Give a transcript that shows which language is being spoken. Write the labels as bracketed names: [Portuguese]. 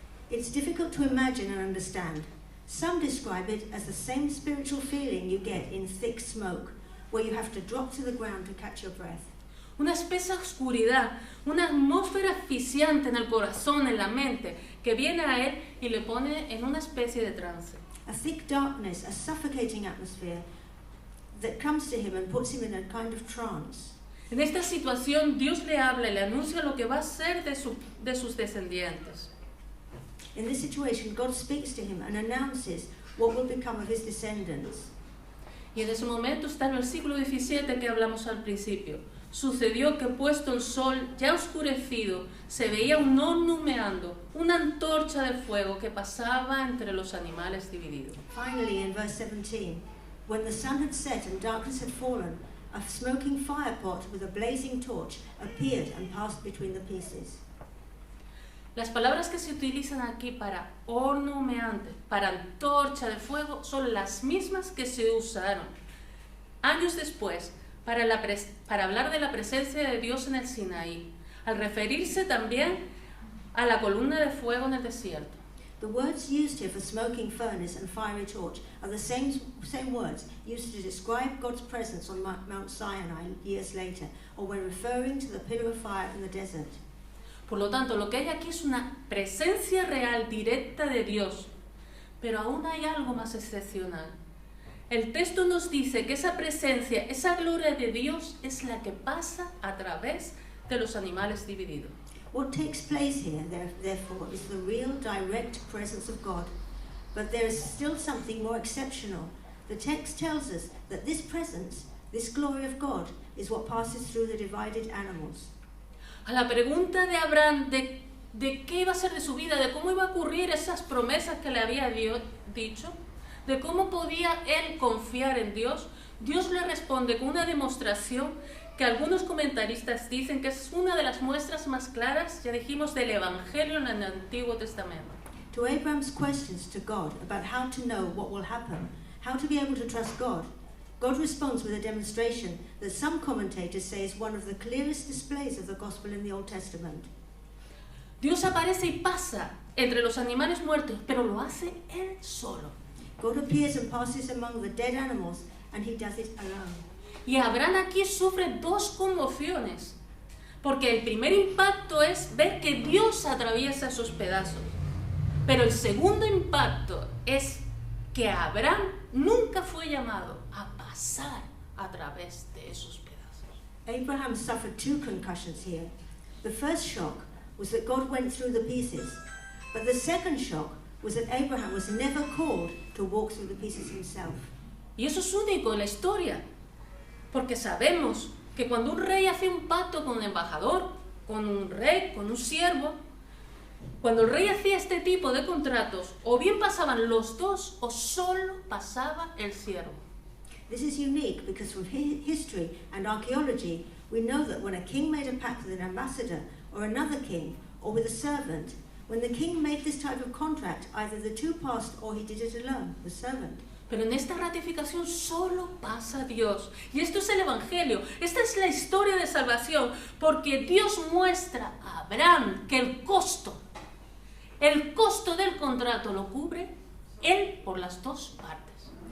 [English] It's difficult to imagine and understand. Some describe it as the same spiritual feeling you get in thick smoke, where you have to drop to the ground to catch your breath. [Spanish] una espesa oscuridad, una atmósfera asfixiante en el corazón, en la mente, que viene a él y le pone en una especie de trance. [English] A thick darkness, a suffocating atmosphere that comes to him and puts him in a kind of trance. [Spanish] En esta situación, Dios le habla y le anuncia lo que va a ser de sus descendientes. [English] In this situation, God speaks to him and announces what will become of his descendants. [Spanish] Y en ese momento está el versículo 17 que hablamos al principio. Sucedió que puesto el sol ya oscurecido, se veía un horno humeando, una antorcha de fuego que pasaba entre los animales divididos. [English] Finally, in verse 17, when the sun had set and darkness had fallen, a smoking firepot with a blazing torch appeared and passed between the pieces. [Spanish] Las palabras que se utilizan aquí para horno humeante, para antorcha de fuego, son las mismas que se usaron años después para hablar de la presencia de Dios en el Sinaí, al referirse también a la columna de fuego en el desierto. [English] The words used here for smoking furnace and fiery torch are the same words used to describe God's presence on Mount Sinai years later, or when referring to the pillar of fire in the desert. [Spanish] Por lo tanto, lo que hay aquí es una presencia real, directa de Dios, pero aún hay algo más excepcional. El texto nos dice que esa presencia, esa gloria de Dios es la que pasa a través de los animales divididos. [English] What takes place here, therefore, is the real direct presence of God. But there is still something more exceptional. The text tells us that this presence, this glory of God, is what passes through the divided animals. [Spanish] A la pregunta de Abraham de qué iba a ser de su vida, de cómo iba a ocurrir esas promesas que le había Dios dicho, de cómo podía él confiar en Dios, Dios le responde con una demostración que algunos comentaristas dicen que es una de las muestras más claras, ya dijimos, del Evangelio en el Antiguo Testamento. [English] To Abraham's questions to God about how to know what will happen, how to be able to trust God, God responds with a demonstration that some commentators say is one of the clearest displays of the gospel in the Old Testament. [Spanish] Dios aparece y pasa entre los animales muertos, pero lo hace él solo. [English] God appears and passes among the dead animals, and he does it alone. [Spanish] Y Abraham aquí sufre dos conmociones, porque el primer impacto es ver que Dios atraviesa esos pedazos, pero el segundo impacto es que Abraham nunca fue llamado a pasar a través de esos pedazos. [English] Abraham suffered two concussions here. The first shock was that God went through the pieces, but the second shock was that Abraham was never called to walk through the pieces himself. [Spanish] Y eso es único en la historia, porque sabemos que cuando un rey hace un pacto con un embajador, con un rey, con un siervo, cuando el rey hacía este tipo de contratos, o bien pasaban los dos o solo pasaba el siervo. [English] This is unique because from history and archaeology, we know that when a king made a pact with an ambassador or another king or with a servant, when the king made this type of contract, either the two passed or he did it alone, the servant. [Spanish] Pero en esta ratificación solo pasa Dios. Y esto es el Evangelio. Esta es la historia de salvación. Porque Dios muestra a Abraham que el costo del contrato lo cubre él por las dos partes.